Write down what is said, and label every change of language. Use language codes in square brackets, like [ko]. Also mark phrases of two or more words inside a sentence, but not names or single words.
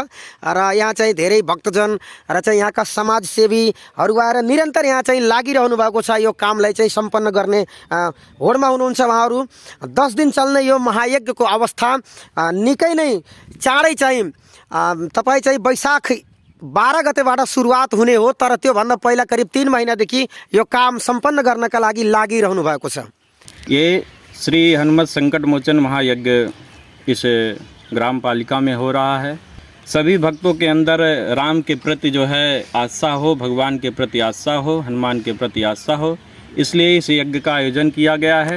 [ne] र यहाँ चाहिँ धेरै भक्तजन र चाहिँ यहाँका समाजसेवीहरू आएर निरन्तर यहाँ चाहिँ लागिरहनु भएको छ यो कामलाई चाहिँ सम्पन्न गर्ने होडमा हुनुहुन्छ उहाँहरू। 10 दिन चल्ने यो महायज्ञको अवस्था निकै नै चाँडै चाहिँ तपाईँ चाहिँ वैशाख 12 गतेबाट सुरुवात हुने हो, तर त्योभन्दा पहिला करिब 3 महिनादेखि यो काम सम्पन्न गर्नका लागि लागिरहनु भएको छ। [hi] ये श्री हनुमत संकट मोचन महायज्ञ इस ग्राम पालिका में हो रहा है। सभी भक्तों के अंदर राम के प्रति जो है आस्था हो, भगवान के प्रति आस्था हो, हनुमान के प्रति आस्था हो, इसलिए इस यज्ञ का आयोजन किया गया है।